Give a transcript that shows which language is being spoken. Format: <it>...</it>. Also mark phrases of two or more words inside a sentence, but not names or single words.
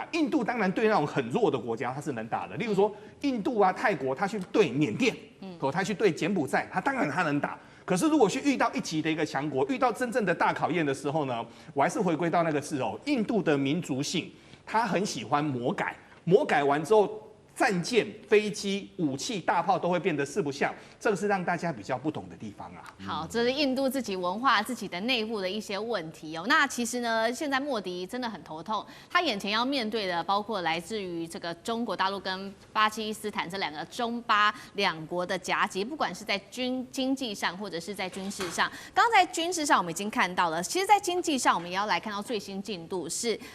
<zh>印度當然對那種很弱的國家它是能打的，例如說印度啊、泰國，它去對緬甸，它去對柬埔寨，它當然它能打。可是，如果去遇到一級的一個強國，遇到真正的大考驗的時候呢，我還是回歸到那個字哦，印度的民族性，他很喜歡魔改，魔改完之後，戰艦、飛機、武器、大炮都會變得四不像，這個是讓大家比較不懂的地方啊。好，這是印度自己文化、自己的內部的一些問題哦。那其實呢，現在莫迪真的很頭痛，他眼前要面對的包括來自於這個中國大陸跟巴基斯坦這兩個中巴兩國的夾擊，不管是在經濟上或者是在軍事上。剛在軍事上我們已經看到了，其實，在經濟上我們也要來看到最新進度是。</zh>